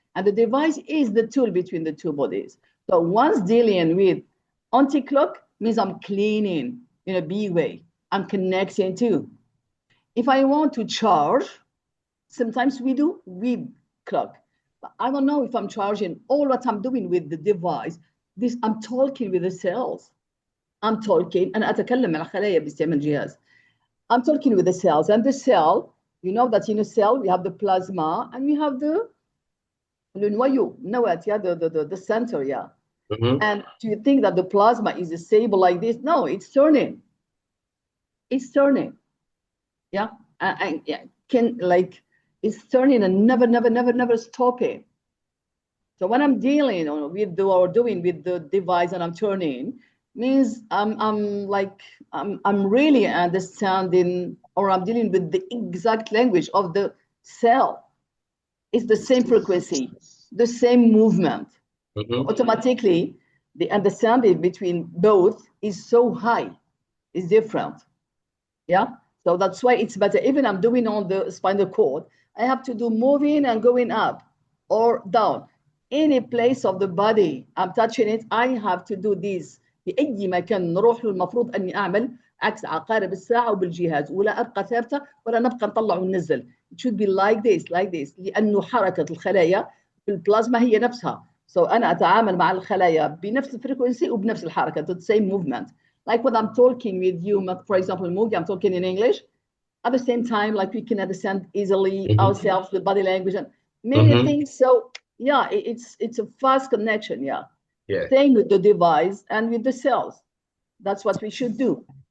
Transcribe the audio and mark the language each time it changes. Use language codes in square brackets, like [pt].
[en] And the device is the tool between the two bodies. So once dealing with anti-clock means I'm cleaning in a big way. I'm connecting too. If I want to charge, sometimes we do with clock. But I don't know if I'm charging all what I'm doing with the device. This I'm talking with the cells. I'm talking [ar] أنا أتكلم مع خلايا باستعمال الجهاز. [en] I'm talking with the cells, and the cell, you know that in a cell we have the plasma and we have the [fr] le noyau, [en] النواة, yeah, the center, yeah. Mm-hmm. And do you think that the plasma is stable like this? No, it's turning. It's turning. Yeah. And yeah, can like it's turning and never stopping. So when I'm dealing with or doing with the device and I'm turning, means I'm really understanding or I'm dealing with the exact language of the cell. It's the same frequency, the same movement. So Mm-hmm. automatically, the understanding between both is so high, is different. Yeah. So that's why it's better. Even I'm doing on the spinal cord, I have to do moving and going up or down. Any place of the body I'm touching it, I have to do this. [ar] في أي مكان نروح له المفروض أني أعمل عكس عقارب الساعة وبالجهاز ولا أبقى ثابتة ولا نبقى نطلع وننزل. [en] It should be like this [ar] لأنه حركة الخلايا في البلازما هي نفسها. [en] So [ar] أنا أتعامل مع الخلايا بنفس الفريكونسي وبنفس الحركة. [en] The same movement. Like when I'm talking with you, for example, Mugi, I'm talking in English. At the same time, like we can understand easily Mm-hmm. ourselves, the body language, and many Mm-hmm. things. So yeah, it's a fast connection. Yeah. Yeah. Same with the device and with the cells. That's what we should do.